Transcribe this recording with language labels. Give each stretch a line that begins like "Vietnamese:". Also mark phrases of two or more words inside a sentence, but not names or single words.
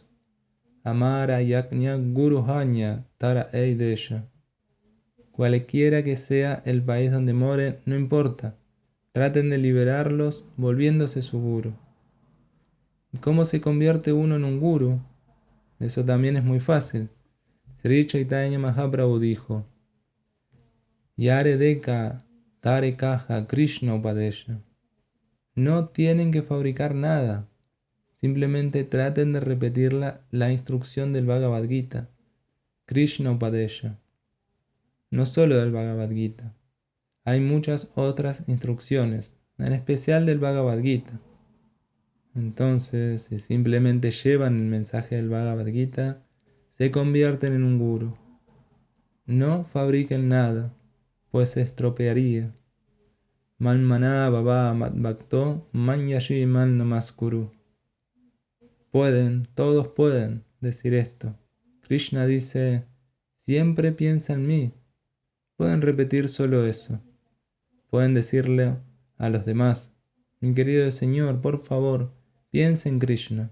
Bangla: Amara Yajna Guru Hanya Tara Eidesha.
Spanish: Cualquiera que sea el país donde moren, no importa. Traten de liberarlos volviéndose su guru. ¿Y cómo se convierte uno en un guru? Eso también es muy fácil. Sri Chaitanya Mahaprabhu dijo:
Bangla: Yare Deka Tare Kaha Krishna Upadesha.
Spanish: No tienen que fabricar nada. Simplemente traten de repetir la instrucción del Bhagavad Gita,
Bangla: Krishna Upadesha.
Spanish: No solo del Bhagavad Gita. Hay muchas otras instrucciones, en especial del Bhagavad Gita. Entonces, si simplemente llevan el mensaje del Bhagavad Gita, se convierten en un guru. No fabriquen nada, pues se estropearía.
Sanskrit: Man maná baba mat bhakto man yashi man namaskuru.
Spanish: Todos pueden decir esto. Krishna dice: siempre piensa en mí. Pueden repetir solo eso. Pueden decirle a los demás: mi querido Señor, por favor, piensa en Krishna.